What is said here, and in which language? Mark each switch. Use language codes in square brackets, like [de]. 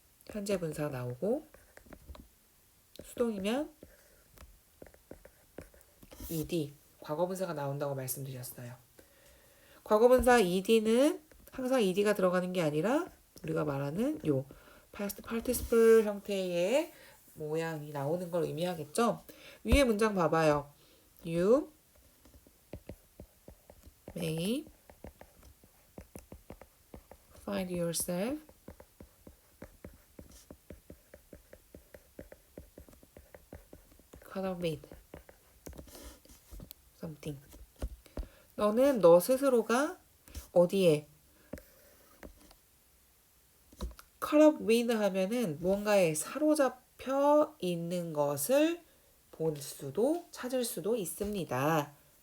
[ko] 현재 분사 나오고 수동이면 ed, 과거분사가 나온다고 말씀드렸어요. 과거분사 ed는 항상 ed가 들어가는 게 아니라 우리가 말하는 요 past participle 형태의 모양이 나오는 걸 의미하겠죠? 위에 문장 봐봐요. [en] You may find yourself caught up with something. [ko] 너는 너 스스로가 어디에 [en] caught up with [ko] 하면은 무언가에 사로잡혀 있는 것을 볼 수도 찾을 수도 있습니다.